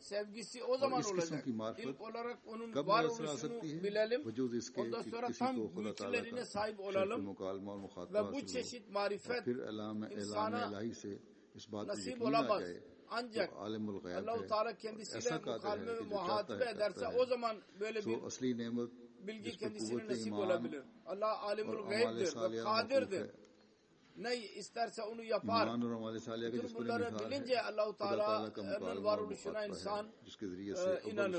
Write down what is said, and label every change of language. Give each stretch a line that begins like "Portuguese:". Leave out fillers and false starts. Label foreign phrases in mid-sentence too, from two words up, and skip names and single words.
Urdu: کب میسر آ سکتی ہے وجود اس کے کسی کو خدا تعالیٰ کا شرف مکالمہ اور مخاطبہ حاصل ہو اور پھر اعلان الہی سے اس بات کو یقین آ جائے
Turkish: ancak
Urdu: عالم الغیب
Turkish: Allah-u Teala kendisiyle mukaleme ve muhatibe ederse o zaman böyle bir bilgi kendisine nasip olabilir. Allah
Arabic: عالم الغيب
Turkish: ve kadirdir. Ne isterse onu yapar. Bütün bunları bilince Allah-u Teala'nın varoluşuna insan inanır.